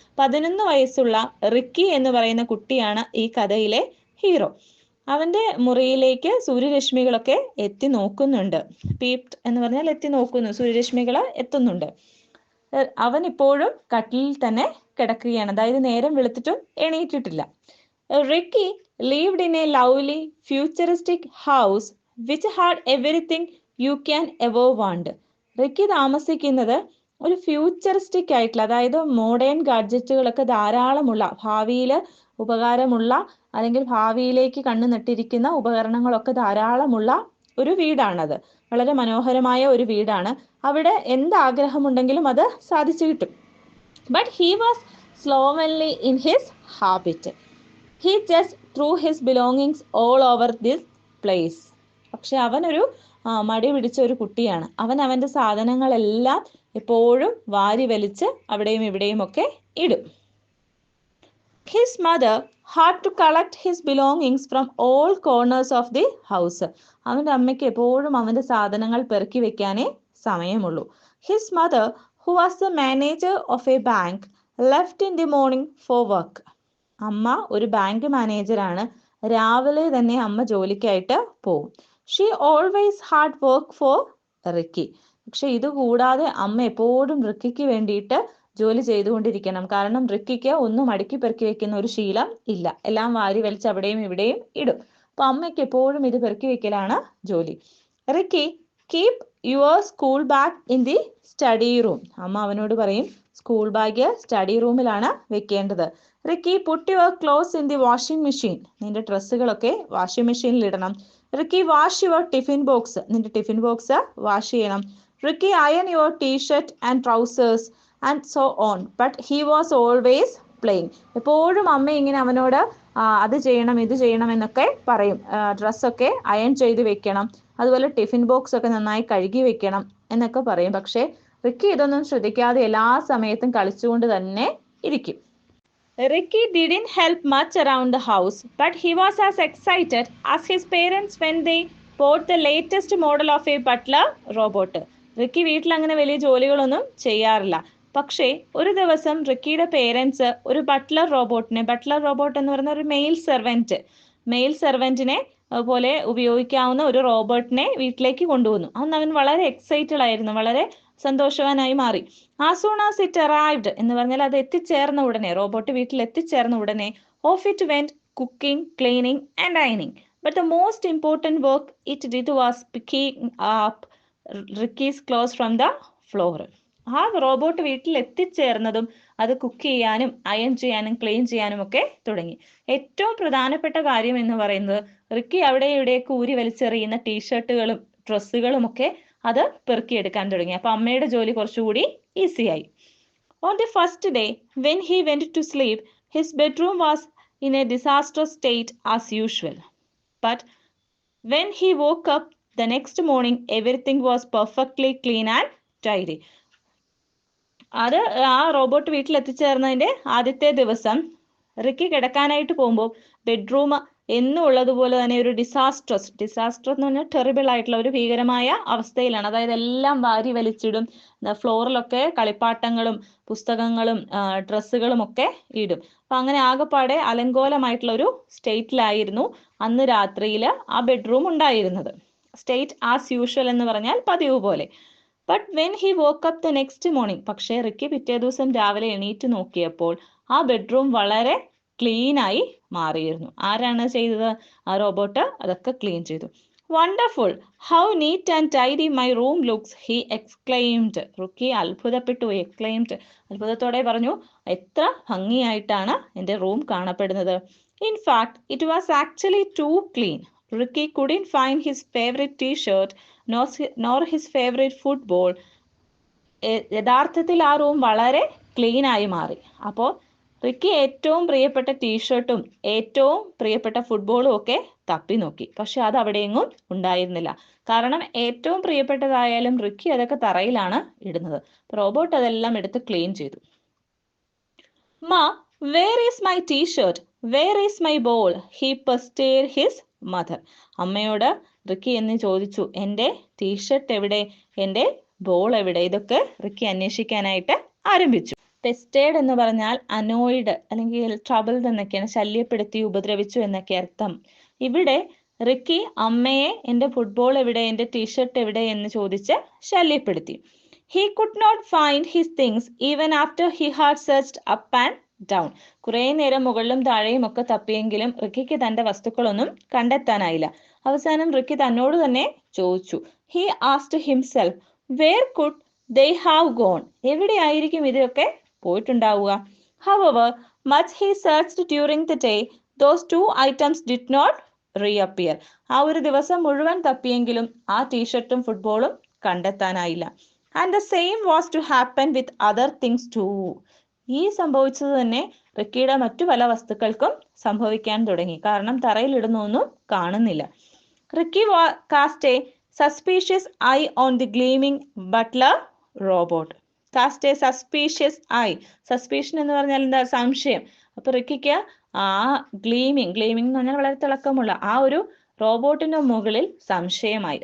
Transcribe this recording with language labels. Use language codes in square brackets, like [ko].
[ml] 11 വയസ്സുള്ള റിക്കി എന്ന് പറയുന്ന കുട്ടിയാണ് ഈ കഥയിലെ ഹീറോ. അവന്റെ മുറിയിലേക്ക് സൂര്യരശ്മികളൊക്കെ എത്തി നോക്കുന്നുണ്ട്. പീപ്ഡ് എന്ന് പറഞ്ഞാൽ എത്തി നോക്കുന്നു, സൂര്യരശ്മികൾ എത്തുന്നുണ്ട്. അവൻ ഇപ്പോഴും കട്ടിലിൽ തന്നെ കിടക്കുകയാണ്. അതായത് നേരം വെളുത്തിട്ടും എണീറ്റിട്ടില്ല. [en] Ricky lived in a lovely futuristic house which had everything you can ever want. [ml] Ricky താമസിക്കുന്നത് ഒരു ഫ്യൂച്ചറിസ്റ്റിക് ആയിട്ടുള്ള, അതായത് മോഡേൺ ഗാഡ്ജറ്റുകളൊക്കെ ധാരാളമുള്ള, ഭാവിയിൽ ഉപകാരമുള്ള അല്ലെങ്കിൽ ഭാവിയിലേക്ക് കണ്ണു നട്ടിരിക്കുന്ന ഉപകരണങ്ങളൊക്കെ ധാരാളമുള്ള ഒരു വീടാണത്. വളരെ മനോഹരമായ ഒരു വീടാണ്. അവിടെ എന്താഗ്രഹമുണ്ടെങ്കിലും അത് സാധിച്ചു കിട്ടും. [en] But he was slovenly in his habit. He just threw his belongings all over this place. [ml] പക്ഷെ അവനൊരു മടി പിടിച്ച ഒരു കുട്ടിയാണ്. അവൻ അവൻ്റെ സാധനങ്ങളെല്ലാം എപ്പോഴും വാരി വലിച്ച് അവിടെയും ഇവിടെയും ഒക്കെ ഇടും. [en] His mother had to collect his belongings from all corners of the house. [ml] അവൻ്റെ അമ്മയ്ക്ക് എപ്പോഴും അവൻ്റെ സാധനങ്ങൾ പെറുക്കി വെക്കാനേ സമയമുള്ളൂ. [en] His mother, who was the manager of a bank, left in the morning for work. [ml] അമ്മ ഒരു ബാങ്ക് മാനേജറാണ്. രാവിലെ തന്നെ അമ്മ ജോലിക്കായിട്ട് പോവും. [en] She always had work for Ricky. [ml] പക്ഷെ ഇത് കൂടാതെ അമ്മ എപ്പോഴും റിക്കിക്ക് വേണ്ടിയിട്ട് ജോലി ചെയ്തുകൊണ്ടിരിക്കണം. കാരണം റിക്കിക്ക് ഒന്നും അടുക്കി പെറുക്കി വെക്കുന്ന ഒരു ശീലം ഇല്ല. എല്ലാം വാരി വലിച്ച് അവിടെയും ഇവിടെയും ഇടും. അപ്പൊ അമ്മയ്ക്ക് എപ്പോഴും ഇത് പെറുക്കി വെക്കലാണ് ജോലി. [en] Ricky, keep your school bag in the study room. [ml] അമ്മ അവനോട് പറയും സ്കൂൾ ബാഗ് സ്റ്റഡി റൂമിലാണ് വെക്കേണ്ടത്. [en] Ricky, put your clothes in the washing machine. [ml] നിന്റെ ഡ്രസ്സുകളൊക്കെ വാഷിംഗ് മെഷീനിൽ ഇടണം. [en] Ricky, wash your tiffin box. [ml] നിന്റെ ടിഫിൻ ബോക്സ് വാഷ് ചെയ്യണം. [en] Ricky, iron your t-shirt and trousers and so on. But he was always playing. [ml] എപ്പോഴും അമ്മ ഇങ്ങനെ അവനോട് അത് ചെയ്യണം ഇത് ചെയ്യണം എന്നൊക്കെ പറയും. ഡ്രസ്സൊക്കെ അയൺ ചെയ്ത് വെക്കണം, അതുപോലെ ടിഫിൻ ബോക്സ് ഒക്കെ നന്നായി കഴുകി വെക്കണം എന്നൊക്കെ പറയും. പക്ഷേ റിക്കി ഇതൊന്നും ശ്രദ്ധിക്കാതെ എല്ലാ സമയത്തും കളിച്ചുകൊണ്ട് തന്നെ ഇരിക്കും. [en] Ricky didn't help much around the house, but he was as excited as his parents when they bought the latest model of a butler robot. [ml] Ricky വീട്ടിൽ അങ്ങനെ വലിയ ജോലികളൊന്നും ചെയ്യാറില്ല. പക്ഷേ ഒരു ദിവസം റിക്കിയുടെ പേരൻസ് ഒരു ബട്ട്ലർ റോബോട്ട് എന്ന് പറയുന്ന ഒരു മെയിൽ സെർവൻറ്റിനെ പോലെ ഉപയോഗിക്കാവുന്ന ഒരു റോബോട്ടിനെ വീട്ടിലേക്ക് കൊണ്ടുവന്നു. അന്ന് അവൻ വളരെ എക്സൈറ്റഡ് ആയിരുന്നു, വളരെ സന്തോഷവാനായി മാറി. [en] as soon as it arrived [ml] എന്ന് പറഞ്ഞാൽ അത് എത്തിച്ചേർന്ന ഉടനെ, റോബോട്ട് വീട്ടിൽ എത്തിച്ചേർന്ന ഉടനെ, [en] Of it went cooking, cleaning and അയണിങ്. But the most important work it did was picking up Ricky's clothes from the floor. [ml] ആ റോബോട്ട് വീട്ടിൽ എത്തിച്ചേർന്നതും അത് കുക്ക് ചെയ്യാനും അയൺ ചെയ്യാനും ക്ലീൻ ചെയ്യാനും ഒക്കെ തുടങ്ങി. ഏറ്റവും പ്രധാനപ്പെട്ട കാര്യം എന്ന് പറയുന്നത് റിക്കി അവിടെ ഇവിടെയൊക്കെ ഊരി വലിച്ചെറിയുന്ന ടീഷർട്ടുകളും ഡ്രസ്സുകളും ഒക്കെ അത് പെറുക്കിയെടുക്കാൻ തുടങ്ങി. അപ്പൊ അമ്മയുടെ ജോലി കുറച്ചുകൂടി ഈസിയായി. [en] On the first day, when he went to sleep, his bedroom was in a disastrous state as usual. But when he woke up the next morning, everything was perfectly clean and tidy. [ml] അത് ആ robot വീട്ടിൽ എത്തിച്ചേർന്നതിന്റെ ആദ്യത്തെ ദിവസം Ricky കിടക്കാനായിട്ട് പോകുമ്പോൾ bedroom എന്നും ഉള്ളതുപോലെ തന്നെ ഒരു ഡിസാസ്റ്റർ എന്ന് പറഞ്ഞാൽ ടെറിബിൾ ആയിട്ടുള്ള ഒരു ഭീകരമായ അവസ്ഥയിലാണ്. അതായത് എല്ലാം വാരി വലിച്ചിടും, ഫ്ലോറിലൊക്കെ കളിപ്പാട്ടങ്ങളും പുസ്തകങ്ങളും ഡ്രസ്സുകളും ഒക്കെ ഇടും. അപ്പൊ അങ്ങനെ ആകെപ്പാടെ അലങ്കോലമായിട്ടുള്ള ഒരു സ്റ്റേറ്റിലായിരുന്നു അന്ന് രാത്രിയിൽ ആ ബെഡ്റൂം ഉണ്ടായിരുന്നത്. [en] state as usual [ml] എന്ന് പറഞ്ഞാൽ പതിവ് പോലെ. [en] but when he woke up the next morning, [ml] പക്ഷേ റിക്കി പിറ്റേ ദിവസം രാവിലെ എണീറ്റ് നോക്കിയപ്പോൾ ആ ബെഡ്റൂം വളരെ ക്ലീൻ ആയി മാറിയിരുന്നു. ആരാണ് ചെയ്തത്? ആ റോബോട്ട് അതൊക്കെ ക്ലീൻ ചെയ്തു. [en] Wonderful, how neat and tidy my room looks, he exclaimed. [ml] Ricky അത്ഭുതപ്പെട്ടു. അത്ഭുതത്തോടെ പറഞ്ഞു, എത്ര ഭംഗിയായിട്ടാണ് എൻ്റെ റൂം കാണപ്പെടുന്നത്. [en] In fact it was actually too clean. Ricky couldn't find his favorite t-shirt nor his favorite football. [ml] യഥാർത്ഥത്തിൽ ആ റൂം വളരെ ക്ലീൻ ആയി മാറി. അപ്പോൾ റിക്കി ഏറ്റവും പ്രിയപ്പെട്ട ടീഷർട്ടും ഏറ്റവും പ്രിയപ്പെട്ട ഫുട്ബോളും ഒക്കെ തപ്പി നോക്കി. പക്ഷെ അത് അവിടെയെങ്ങും ഉണ്ടായിരുന്നില്ല. കാരണം ഏറ്റവും പ്രിയപ്പെട്ടതായാലും റിക്കി അതൊക്കെ തറയിലാണ് ഇടുന്നത്. റോബോട്ട് അതെല്ലാം എടുത്ത് ക്ലീൻ ചെയ്തു. [en] Ma, where is my t-shirt? Where is my ball? He pestered his mother. [ml] അമ്മയോട് റിക്കി എന്ന് ചോദിച്ചു, എൻ്റെ ടീഷർട്ട് എവിടെ, എൻ്റെ ബോൾ എവിടെ? ഇതൊക്കെ റിക്കി അന്വേഷിക്കാനായിട്ട് ആരംഭിച്ചു. പെസ്റ്റേഡ് എന്ന് പറഞ്ഞാൽ അനോയിഡ് അല്ലെങ്കിൽ ട്രബിൾഡ് എന്നൊക്കെയാണ്, ശല്യപ്പെടുത്തി, ഉപദ്രവിച്ചു എന്നൊക്കെ അർത്ഥം. ഇവിടെ റിക്കി അമ്മയെ എൻ്റെ ഫുട്ബോൾ എവിടെ, എൻ്റെ ടീഷർട്ട് എവിടെ എന്ന് ചോദിച്ച് ശല്യപ്പെടുത്തി. [en] He could not find his things even after he had searched up and down. [ml] കുറേ നേരം മുകളിലും താഴെയും ഒക്കെ തപ്പിയെങ്കിലും റിക്കിക്ക് തന്റെ വസ്തുക്കളൊന്നും കണ്ടെത്താനായില്ല. അവസാനം റിക്കി തന്നോട് തന്നെ ചോദിച്ചു. [en] He asked himself, where could they have gone? [ml] എവിടെയായിരിക്കും ഇതൊക്കെ പോയിട്ടുണ്ടാവുക? [en] However much he searched during the day, those two items did not reappear. [ml] ആ ഒരു ദിവസം മുഴുവൻ തപ്പിയെങ്കിലും ആ ടീഷർട്ടും ഫുട്ബോളും കണ്ടെത്താനായില്ല. [en] And the same was to happen with other things too. [ml] ഈ സംഭവിച്ചത് തന്നെ റിക്കിയുടെ മറ്റു പല വസ്തുക്കൾക്കും സംഭവിക്കാൻ തുടങ്ങി. കാരണം തറയിലിടുന്നൊന്നും കാണുന്നില്ല. [en] Ricky cast a suspicious eye on the gleaming butler robot. Cast a suspicious eye. [ml] Suspicion എന്ന് പറഞ്ഞാൽ എന്താ? സംശയം. അപ്പൊ റിക്കിക്ക് ആ ഗ്ലീമിങ് എന്ന് പറഞ്ഞാൽ വളരെ തിളക്കമുള്ള ആ ഒരു റോബോട്ടിന്റെ മുകളിൽ സംശയമായി.